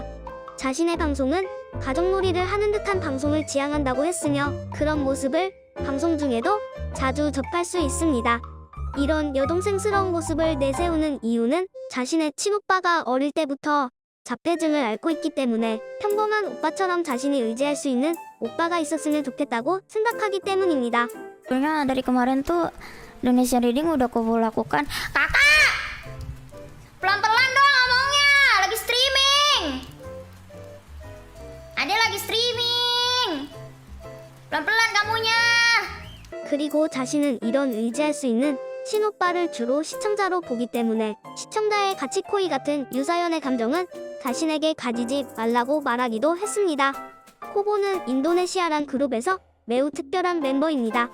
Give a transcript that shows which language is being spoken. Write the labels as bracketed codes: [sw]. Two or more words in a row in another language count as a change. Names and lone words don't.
[ko] 자신의 방송은 가족놀이를 하는 듯한 방송을 지향한다고 했으며 그런 모습을 방송 중에도 자주 접할 수 있습니다. 이런 여동생스러운 모습을 내세우는 이유는 자신의 친오빠가 어릴 때부터 자폐증을 앓고 있기 때문에 평범한 오빠처럼 자신이 의지할 수 있는 오빠가 있었으면 좋겠다고 생각하기 때문입니다. [id] Sebenarnya dari kemarin tuh Indonesia Reading udah Kobo lakukan. Kakak! Pelan-pelan dong ngomongnya, lagi streaming. Ada lagi streaming. Pelan-pelan kamunya. [ko] 그리고 자신은 이런 의지할 수 있는 친오빠를 주로 시청자로 보기 때문에 시청자의 가치코이 같은 유사연의 감정은 자신에게 가지지 말라고 말하기도 했습니다. 코보는 인도네시아란 그룹에서 매우 특별한 멤버입니다.